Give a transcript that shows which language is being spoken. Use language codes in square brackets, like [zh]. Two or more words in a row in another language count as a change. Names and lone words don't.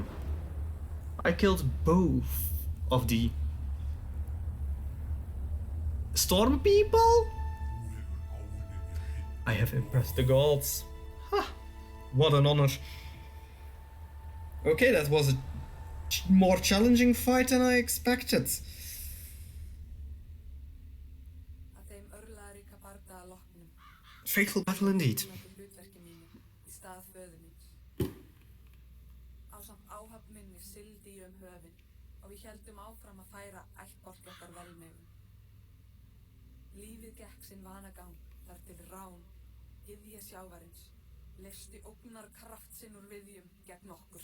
[is] I killed both of the storm people. I have impressed the gods. Ha! What an honor. Okay, that was a more challenging fight than I expected. Að þeim örlagaríka bardaga loknum. [en] Fateful battle indeed. [is] Hlutverki mínu í stað föður míns. Ásamt áhöfn minni sigldi ég höfin og við héldum áfram að færa ættbálki okkar velmegun. Lífið gekk sinn vanagang þar til rán, gyðja sjávarins, leysti ógnarkraft sinn úr viðjum gegn okkur.